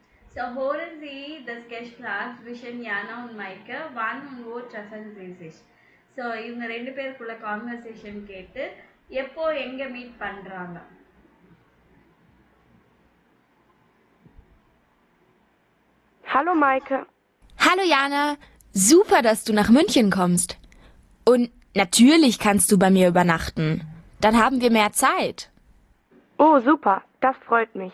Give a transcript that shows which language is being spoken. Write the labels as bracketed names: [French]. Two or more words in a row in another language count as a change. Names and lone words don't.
[German] So hören Sie das Gespräch zwischen Jana und Maike, wann und wo treffen Sie sich? [Tamil] ஸோ இவங்க ரெண்டு பேருக்குள்ள கான்வர்சேஷன் கேட்டு எப்போ எங்க மீட் பண்றாங்க. [German] Hallo Maike. Hallo Jana, super, dass du nach München kommst. Und natürlich kannst du bei mir übernachten. Dann haben wir mehr Zeit. Oh, super, das freut mich.